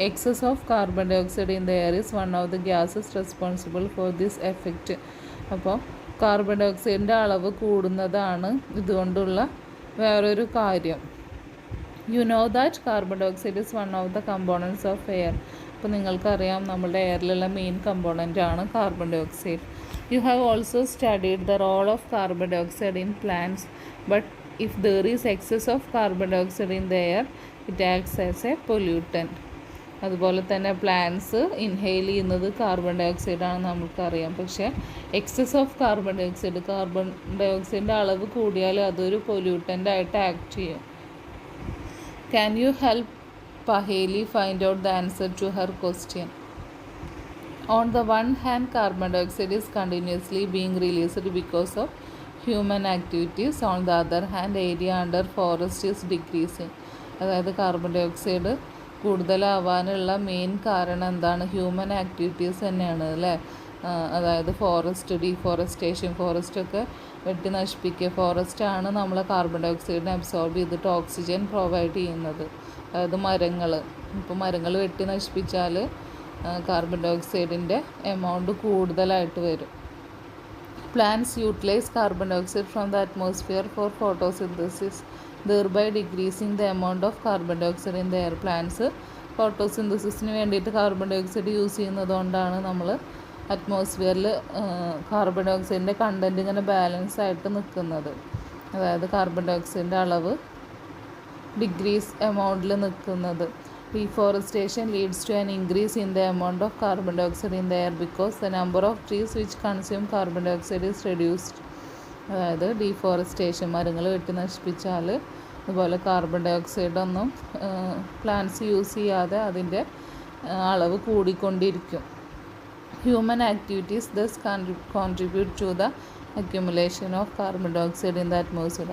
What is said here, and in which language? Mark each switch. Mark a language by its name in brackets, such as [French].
[English] Excess of carbon dioxide in the air is one of the gases responsible for this effect. [Malayalam] അപ്പോൾ carbon dye ഓക്സൈഡിൻ്റെ അളവ് കൂടുന്നതാണ് ഇതുകൊണ്ടുള്ള വേറൊരു കാര്യം. [English] You know that carbon dioxide is one of the components of air. [Malayalam] അപ്പോൾ നിങ്ങൾക്കറിയാം നമ്മുടെ എയറിലുള്ള main component ആണ് carbon dye oxide. [English] You have also studied the role of carbon dioxide in plants, but if there is excess of carbon dioxide in the air, it acts as a pollutant. [Malayalam] അതുപോലെ തന്നെ plants inhale ചെയ്യുന്നത് carbon dye ഓക്സൈഡാണ് നമുക്കറിയാം. പക്ഷേ excess of carbon dye ഓക്സൈഡിൻ്റെ അളവ് കൂടിയാൽ അതൊരു pollutant ആയിട്ട് act ചെയ്യും. [English] Can you help Paheli find out the answer to her question? On the one hand, carbon dioxide is continuously being released because of human activities. On the other hand, area under forest is decreasing. [Malayalam] അതായത് carbon dye oxide കൂടുതലാവാനുള്ള main കാരണം എന്താണ്? Human activities തന്നെയാണ് അല്ലേ. അതായത് ഫോറസ്റ്റൊക്കെ വെട്ടി നശിപ്പിക്കുക. ഫോറസ്റ്റാണ് നമ്മളെ carbon dye ഓക്സൈഡിനെ absorb ചെയ്തിട്ട് ഓക്സിജൻ പ്രൊവൈഡ് ചെയ്യുന്നത്. അതായത് ഇപ്പോൾ മരങ്ങൾ വെട്ടി നശിപ്പിച്ചാൽ കാർബൺ ഡൈ ഓക്സൈഡിൻ്റെ എമൗണ്ട് കൂടുതലായിട്ട് വരും. [English] Plants utilise carbon dioxide from the atmosphere for photosynthesis, thereby decreasing the amount of carbon dioxide in the air. [Malayalam] Plants ഫോട്ടോസിന്തസിസിന് വേണ്ടിയിട്ട് കാർബൺ ഡൈ ഓക്സൈഡ് യൂസ് ചെയ്യുന്നതുകൊണ്ടാണ് നമ്മൾ അറ്റ്മോസ്ഫിയറിൽ കാർബൺ ഡൈ ഓക്സൈഡിൻ്റെ കണ്ടൻറ്റ് ഇങ്ങനെ balance ആയിട്ട് നിൽക്കുന്നത്. അതായത് carbon dye ഓക്സൈഡിൻ്റെ അളവ് degrees എമൗണ്ടിൽ നിൽക്കുന്നത്. [English] Deforestation leads to an increase in the amount of carbon dioxide in the air because the number of trees which consume carbon dioxide is reduced. [Malayalam] അതായത് deforestation, മരങ്ങൾ വെട്ടി നശിപ്പിച്ചാൽ അതുപോലെ കാർബൺ ഡൈ ഓക്സൈഡൊന്നും പ്ലാന്റ്സ് യൂസ് ചെയ്യാതെ അതിൻ്റെ അളവ് കൂടിക്കൊണ്ടിരിക്കും. [English] Human activities thus contribute to the accumulation of carbon dioxide in the atmosphere.